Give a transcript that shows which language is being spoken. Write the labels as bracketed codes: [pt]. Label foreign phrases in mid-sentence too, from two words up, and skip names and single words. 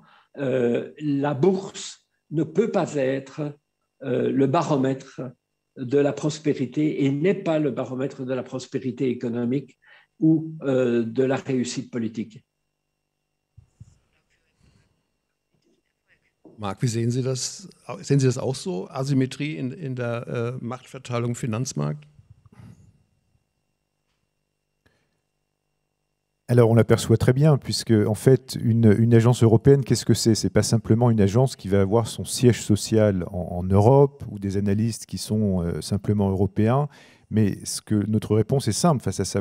[fr] La bourse ne peut pas être le baromètre de la prospérité et n'est pas le baromètre de la prospérité économique ou de la réussite politique. [de] Marc, wie sehen Sie das? Sehen Sie das auch so? Asymmetrie in der Machtverteilung im Finanzmarkt? [fr] Alors on l'aperçoit très bien, puisque en fait une agence européenne, qu'est-ce que c'est? C'est pas simplement une agence qui va avoir son siège social en Europe ou des analystes qui sont simplement européens, mais notre réponse est simple face à ça.